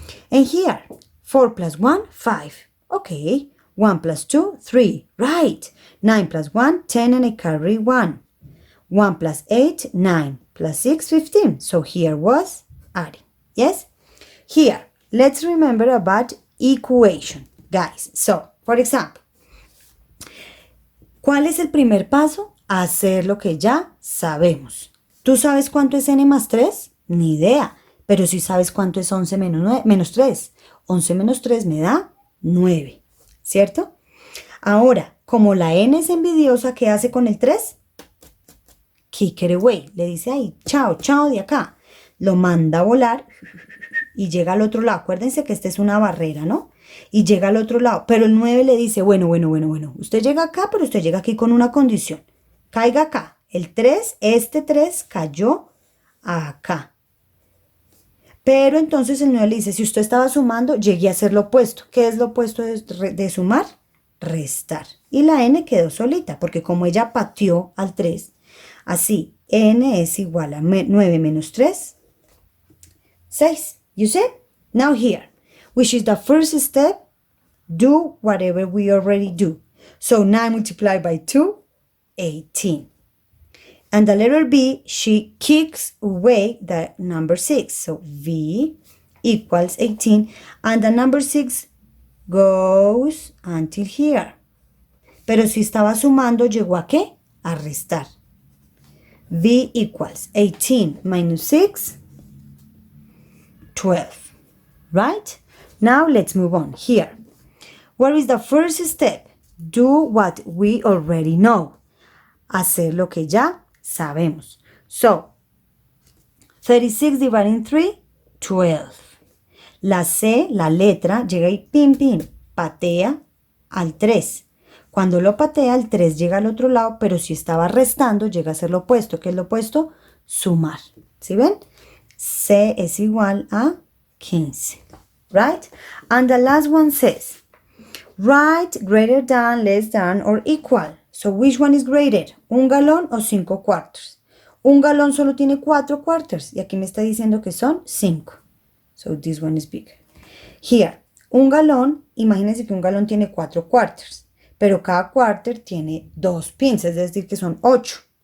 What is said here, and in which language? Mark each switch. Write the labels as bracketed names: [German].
[English] And here, 4 plus 1, 5. Okay. 1 plus 2, 3. Right. 9 plus 1, 10 and I carry 1. 1 plus 8, 9. Plus 6, 15. So here was adding. Yes? Here, let's remember about equation, guys. So, for example, [Spanish] ¿cuál es el primer paso? Hacer lo que ya sabemos. ¿Tú sabes cuánto es n más 3? Ni idea. Pero sí sabes cuánto es 11 menos 3. 11 menos 3 me da 9. ¿Cierto? Ahora, como la n es envidiosa, ¿qué hace con el 3? [English] Kick it away. [Spanish] Le dice ahí, chao, chao de acá. Lo manda a volar y llega al otro lado. Acuérdense que esta es una barrera, ¿no? Y llega al otro lado. Pero el 9 le dice, bueno. Usted llega acá, pero usted llega aquí con una condición. Caiga acá. El 3, este 3 cayó acá. Pero entonces el 9 le dice, si usted estaba sumando, llegué a hacer lo opuesto. ¿Qué es lo opuesto de sumar? Restar. Y la n quedó solita, porque como ella pateó al 3, así, n es igual a 9 menos 3, 6. [English] You see? Now here, which is the first step, do whatever we already do. So 9 multiplied by 2, 18. And the letter B, she kicks away the number 6. So V equals 18. And the number 6 goes until here. [Spanish] Pero si estaba sumando, ¿llegó a qué? A restar. [English] V equals 18 minus 6, 12. Right? Now let's move on. Here. What is the first step? Do what we already know. [Spanish] Hacer lo que ya sabemos. [English] So, 36 dividing 3, 12. [Spanish] La C, la letra, llega y pin, patea al 3. Cuando lo patea, el 3 llega al otro lado, pero si estaba restando, llega a ser lo opuesto. ¿Qué es lo opuesto? Sumar. ¿Sí ven? C es igual a 15. Right? [English] And the last one says, write greater than, less than, or equal. So, which one is greater? [Spanish] ¿Un galón o 5 cuartos? Un galón solo tiene 4 cuartos. Y aquí me está diciendo que son 5. [English] So, this one is bigger. Here, [Spanish] un galón, imagínense que un galón tiene 4 cuartos. Pero cada quarter tiene 2 pins, es decir, que son 8.